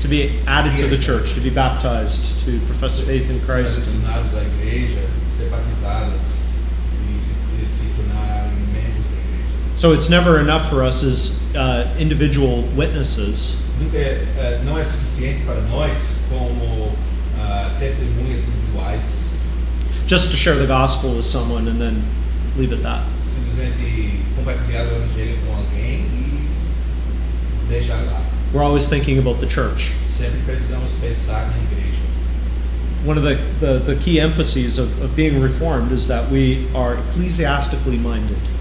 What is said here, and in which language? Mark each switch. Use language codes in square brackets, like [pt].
[en] to be added to the church, to be baptized, to profess faith in [pt] Ser [en] Christ. [pt] adicionados à igreja, ser batizadas e se tornarem membros da igreja. [en] So it's never enough for us as individual witnesses [pt] Nunca não é suficiente para nós como testemunhas individuais [en] just to share the gospel with someone and then leave it that. [pt] simplesmente compartilhar o evangelho com alguém e deixar lá. [en] We're always thinking about the church. [pt] Sempre precisamos pensar na igreja. [en] one of the key emphases of being reformed is that we are ecclesiastically minded.